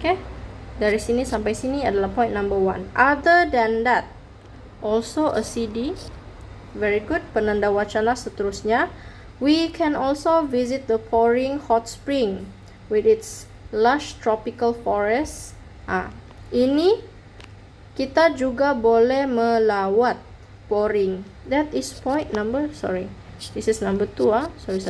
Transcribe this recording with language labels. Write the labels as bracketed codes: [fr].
[ms] Okay, dari sini sampai sini adalah point number 1. [en] Other than that, also a CD. Very good. [ms] Penanda wacana seterusnya, [en] we can also visit the pouring hot spring with its lush tropical forest. [ms] Ini kita juga boleh melawat pouring. [en] That is point number, this is number 2.